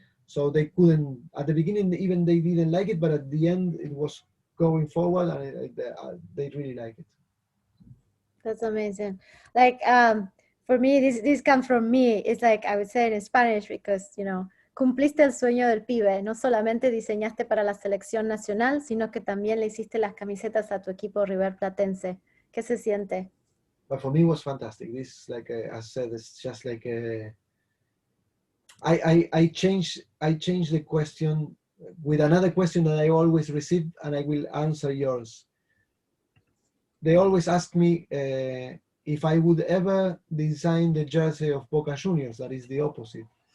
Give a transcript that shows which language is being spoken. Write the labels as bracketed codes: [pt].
[en] So they couldn't, at the beginning, even they didn't like it, but at the end, it was going forward, and they really like it. That's amazing. Like for me, this comes from me. It's like I would say it in Spanish because [es] cumpliste el sueño del pibe. No solamente diseñaste para la selección nacional, sino que también le hiciste las camisetas a tu equipo River Platense. ¿Qué se siente? [en] But for me, it was fantastic. This, like I said, it's just like I change the question with another question that I always receive, and I will answer yours. They always ask me if I would ever design the jersey of Boca Juniors. That is the opposite.